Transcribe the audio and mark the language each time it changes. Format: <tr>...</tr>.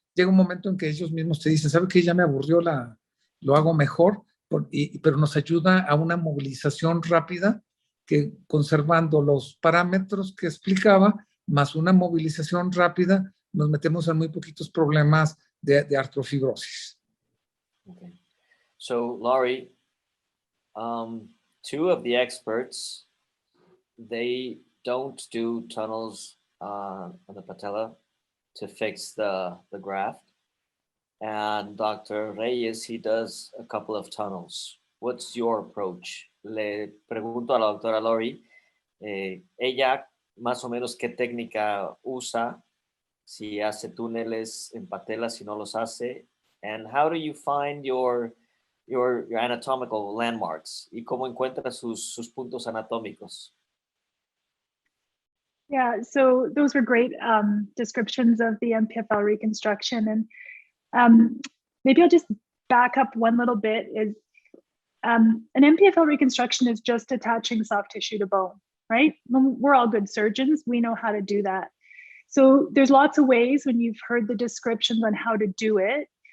<es>Llega un momento en que ellos mismos te dicen, ¿sabe qué? Ya me aburrió, lo hago mejor, pero nos ayuda a una movilización rápida, que conservando los parámetros que explicaba, más una movilización rápida, nos metemos en muy poquitos problemas de artrofibrosis.</es> <en>Okay. So, Laurie, two of the experts, they don't do tunnels on the patella to fix the graft. And Dr. Reyes, he does a couple of tunnels. What's your approach?</en> <es>Le pregunto a la doctora Laurie, ella más o menos qué técnica usa, si hace túneles en patela, si no los hace,</es> <en>and how do you find your anatomical landmarks?</en> <es>¿Y cómo encuentra sus puntos anatómicos?</es> <en>Yeah, so those were great descriptions of the MPFL reconstruction. And maybe I'll just back up one little bit. Is an MPFL reconstruction is just attaching soft tissue to bone, right? We're all good surgeons. We know how to do that. So there's lots of ways when you've heard the descriptions on how to do it.</en>